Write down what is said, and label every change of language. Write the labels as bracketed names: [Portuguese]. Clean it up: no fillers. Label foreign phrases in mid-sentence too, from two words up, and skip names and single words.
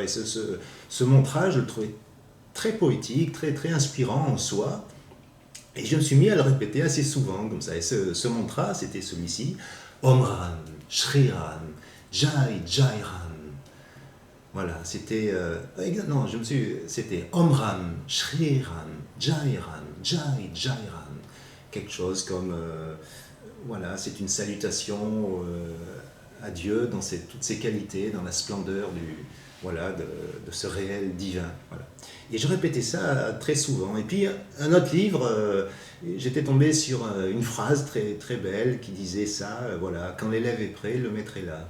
[French] Et ce mantra, je le trouvais très poétique, très, très inspirant en soi. Et je me suis mis à le répéter assez souvent, comme ça. Et ce mantra, c'était celui-ci. [Hindi] ॐ राम, श्री राम, जय जय राम. [French] Voilà, c'était... non, c'était [Hindi] ॐ राम, श्री राम, जय राम, जय जय राम. [French] Quelque chose comme... voilà, c'est une salutation à Dieu dans toutes ses qualités, dans la splendeur voilà, de ce réel divin. Voilà. Et je répétais ça très souvent. Et puis un autre livre, j'étais tombé sur une phrase très, très belle qui disait ça, voilà, quand l'élève est prêt, le maître est là.